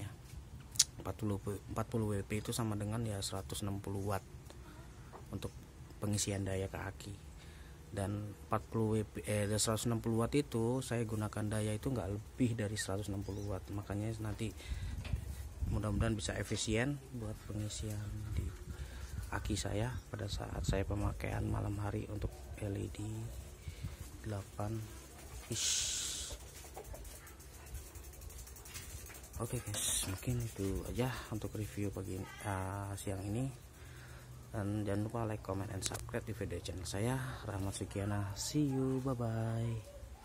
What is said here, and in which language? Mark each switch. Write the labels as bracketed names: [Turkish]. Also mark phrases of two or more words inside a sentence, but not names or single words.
[Indonesian] 40 WP itu sama dengan ya 160 watt untuk pengisian daya ke aki, dan 40 WP 160 watt itu saya gunakan daya itu nggak lebih dari 160 watt, makanya nanti mudah-mudahan bisa efisien buat pengisian di aki saya pada saat saya pemakaian malam hari untuk LED 8 inch. Oke guys, mungkin itu aja untuk review siang ini, dan jangan lupa [English] like, comment, and subscribe [Indonesian] di video channel saya Rahmat Sukiana. [English] See you, bye bye.